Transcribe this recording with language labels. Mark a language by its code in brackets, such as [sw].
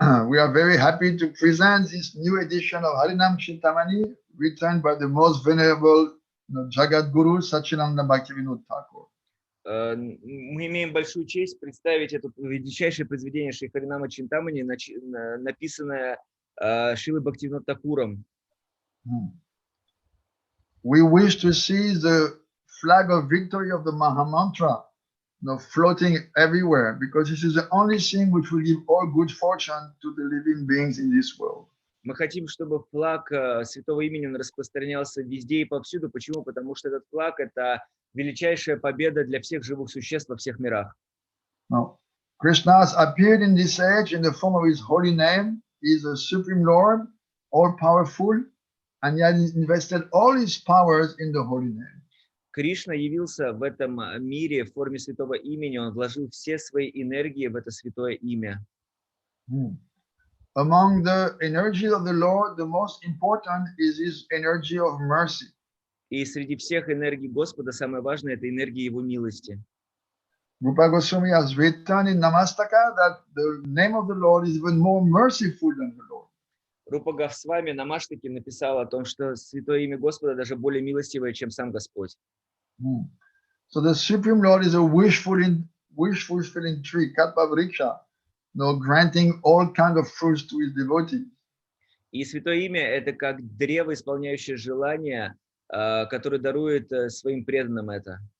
[en] We are very happy to present this new edition of Harinam Chintamani, written by the most venerable Jagat Guru Satchidananda Bhaktivinoda Thakur. [ru] Мы имеем большую честь представить это величайшее произведение Шри Харинама Чинтамани, написанное Шрилой Бхактивинода Тхакуром. [en] We wish to see the flag of victory of the Mahamantra floating everywhere, because this is the only thing which will give all good fortune to the living beings in this world. [ru] Мы хотим, чтобы флаг Святого Имени распространялся везде и повсюду. Почему? Потому что этот флаг – это величайшая победа для всех живых существ во всех мирах. [en] Now, Krishna has appeared in this age in the form of his holy name. He is the Supreme Lord, all-powerful, and he has invested all his powers in the holy name. [ru] Кришна явился в этом мире в форме Святого Имени. Он вложил все свои энергии в это Святое Имя. [en] Among the energies of the Lord, the most important is his energy of mercy. [ru] И среди всех энергий Господа самое важное – это энергия Его милости. [en] Rupa Goswami has written in Namastaka that the name of the Lord is even more merciful than the Lord. [ru] Рупа Госвами на Маштаке написал о том, что Святое Имя Господа даже более милостивое, чем сам Господь. [en] So the Supreme Lord is a wish-fulfilling tree, Kalpavriksha, granting all kinds of fruits to his devotees. [ru] И Святое Имя – это как древо, исполняющее желания, которое дарует своим преданным это.